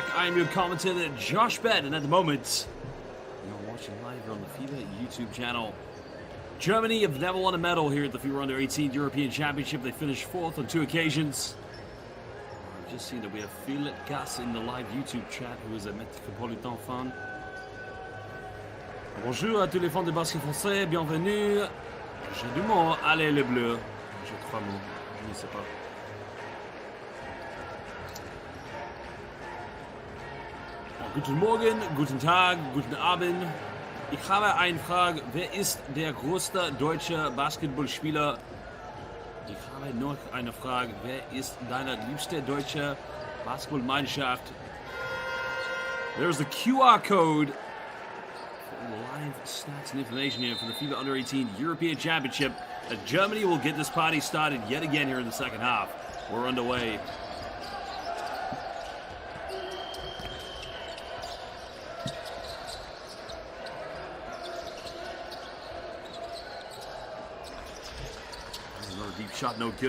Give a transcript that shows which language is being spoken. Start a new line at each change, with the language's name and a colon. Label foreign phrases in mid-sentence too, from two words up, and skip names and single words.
English: I am your commentator, Josh Bett, and at the moment, you're watching live here on the FIBA YouTube channel. Germany have never won a medal here at the FIBA Under-18 European Championship. They finished 4th on 2 occasions. Just seen that we have Phil Cass in the live YouTube chat, who is a Metropolitan fan.
French: Bonjour à tous les fans de basket français, bienvenue. J'ai 2 mots, allez les bleus. J'ai 3 mots, je ne sais pas.
German: Guten Morgen, guten Tag, guten Abend. Ich habe eine Frage. Wer ist der größte deutsche Basketballspieler? Ich habe noch eine Frage. Wer ist deine liebste deutsche Basketballmannschaft?
English: There's the QR code for live stats and information here for the FIBA Under-18 European Championship. Germany will get this party started yet again here in the second half. We're underway. Deep shot, no good.